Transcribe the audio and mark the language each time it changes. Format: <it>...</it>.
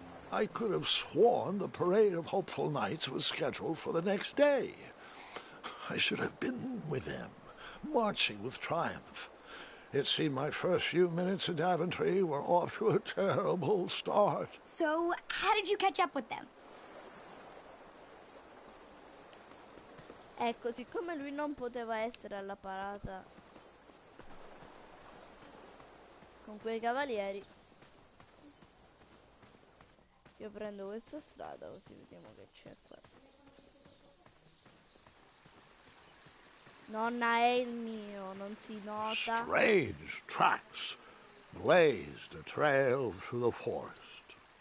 <en>I could have sworn the parade of hopeful knights was scheduled for the next day. I should have been with them, marching with triumph. It seemed my first few minutes in Daventry were off to a terrible start. So, how did you catch up with them?</en> <it>Ecco, siccome lui non poteva essere alla parata con quei cavalieri, io prendo questa strada così vediamo che c'è qua. Nonna è il mio, non si nota.</it> <en>Strange tracks. blazed a trail through the forest.</en>